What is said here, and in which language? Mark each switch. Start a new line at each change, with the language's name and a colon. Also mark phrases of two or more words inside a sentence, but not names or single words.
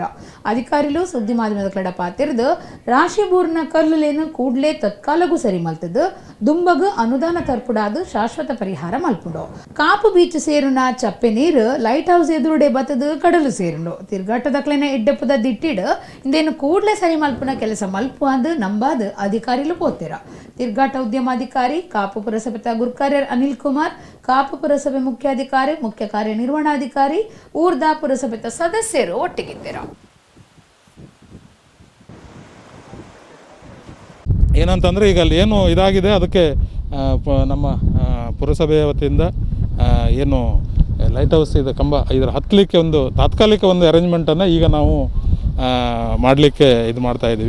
Tulu: ಅಧಿಕಾರಿಲು ಸುದ್ದಿ ಮಾಧ್ಯಮದ ಕಡೆ ಪಾತಿರ್ದು ರಾಶಿಬೂರ್ನ ಕಲ್ಲುಲೇನು ಕೂಡ್ಲೆ ತತ್ಕಾಲಗೂ ಸರಿ ಮಲ್ತದು ದುಂಬಗ ಅನುದಾನ ತರ್ಪುಡಾದು ಶಾಶ್ವತ ಪರಿಹಾರ ಮಲ್ಪುಡು. ಕಾಪು ಬೀಚ್ ಸೇರುನ ಚಪ್ಪೆ ನೀರು
English: light house
Tulu: ಎದುರುಡೆ ಬತ್ತದು ಕಡಲು ಸೇರುಂಡು. ತಿರ್ಗಾಟದಕ್ಲೆನ ಎಡ್ಡೆಪ್ಪದ ದಿಟ್ಟಿಡ್ ಇಂದೇನು ಕೂಡ್ಲೆ ಸರಿ ಮಲ್ಪುನ ಕೆಲಸ ಮಲ್ಪು ಅಂದು ನಂಬಾದ್ ಅಧಿಕಾರಿಲು ಪೋತಿರ. ತಿರ್ಗಾಟ ಉದ್ಯಮಾಧಿಕಾರಿ ಕಾಪು ಪುರಸಭೆ ಗುರ್ಕಾರ್ಯರ್ ಅನಿಲ್ ಕುಮಾರ್, ಕಾಪು ಪುರಸಭೆ ಮುಖ್ಯಾಧಿಕಾರಿ ಮುಖ್ಯ ಕಾರ್ಯನಿರ್ವಹಣಾಧಿಕಾರಿ ಊರ್ದಾ ಪುರಸಭೆ ಸದಸ್ಯರು ಒಟ್ಟಿಗಿದ್ದೀರ.
Kannada: ಏನಂತಂದರೆ ಈಗ ಅಲ್ಲಿ ಏನು ಇದಾಗಿದೆ ಅದಕ್ಕೆ ನಮ್ಮ ಪುರಸಭೆಯ ವತಿಯಿಂದ ಏನು
English: light house
Kannada: ಇದೆ ಕಂಬ ಇದರ ಹತ್ತಲಿಕ್ಕೆ ಒಂದು ತಾತ್ಕಾಲಿಕ ಒಂದು ಅರೇಂಜ್ಮೆಂಟನ್ನು ಈಗ ನಾವು ಮಾಡಲಿಕ್ಕೆ ಇದು ಮಾಡ್ತಾಯಿದ್ದೀವಿ.